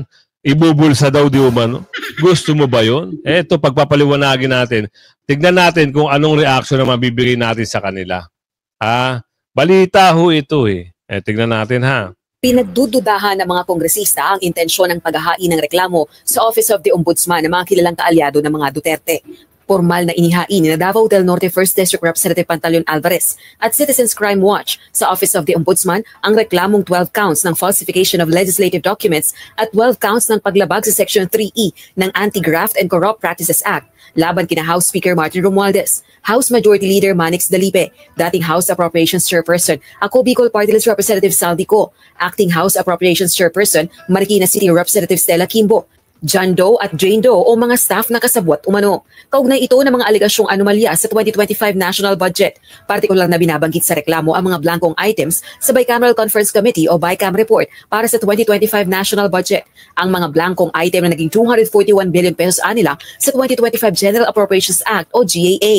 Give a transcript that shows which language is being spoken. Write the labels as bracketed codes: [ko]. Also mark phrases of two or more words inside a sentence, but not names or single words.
[tl] Ibubulsa daw di umano? Gusto mo ba yun? Ito, pagpapaliwanagin natin. Tignan natin kung anong reaction na mabibigay natin sa kanila. Balita ho ito tignan natin Pinagdududahan ng mga kongresista ang intensyon ng paghahain ng reklamo sa Office of the Ombudsman ng mga kilalang kaalyado ng mga Duterte. Formal na inihain ni Davao del Norte 1st District Representative Pantaleon Alvarez at Citizens Crime Watch sa Office of the Ombudsman ang reklamong 12 counts ng [en] falsification of legislative documents [tl] at 12 counts ng paglabag sa Section 3E ng Anti-Graft and Corrupt Practices Act laban kina House Speaker Martin Romualdez, House Majority Leader Manix Dalipe, dating House Appropriations Chairperson Ako Bicol Party List Representative Saldi Co, Acting House Appropriations Chairperson Marikina City Representative Stella Kimbo, John Doe at Jane Doe o mga staff na kasabwat umano. Kaugnay ito ng mga alegasyong anomalya sa 2025 [en] national budget. [tl] Partikular na binabanggit sa reklamo ang mga blankong items sa Bicameral Conference Committee o BICAM report para sa 2025 [en] national budget. [tl] Ang mga blankong item na naging 241 [en] billion pesos [tl] anila sa 2025 General Appropriations Act o GAA.